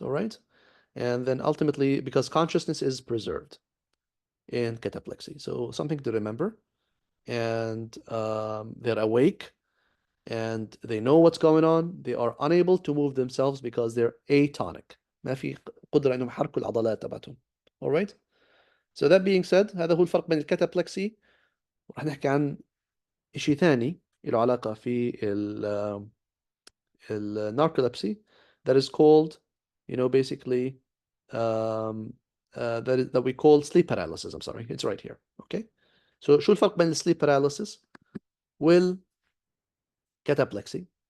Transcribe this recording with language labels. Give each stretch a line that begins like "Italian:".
English: All right, and then ultimately, because consciousness is preserved in cataplexy, so something to remember, and they're awake and they know what's going on. They are unable to move themselves because they're atonic.
Arabic: ما في قدرة إنهم يحركوا العضلات تبعتهم.
English: All right. So that being said,
Arabic: هذا هو الفرق بين الكاتابلكسي. راح نحكي عن شيء ثاني له علاقة في
English: narcolepsy that is called, basically that we call sleep paralysis. I'm sorry, it's right here. Okay.
Arabic: So شو الفرق بين sleep paralysis cataplexy?